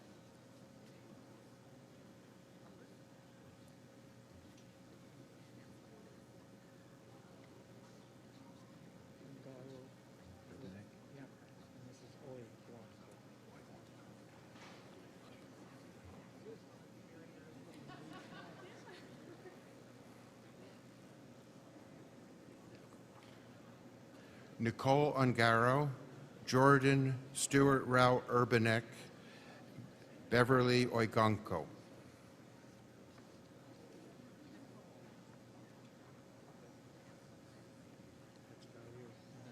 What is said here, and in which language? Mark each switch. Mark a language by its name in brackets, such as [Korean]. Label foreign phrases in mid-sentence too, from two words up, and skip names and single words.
[English] Yeah. And this is Oy Blanco. Nicole Ungaro, Jordan Stewart Rao Urbanek, Beverly Oigonko. That's about you.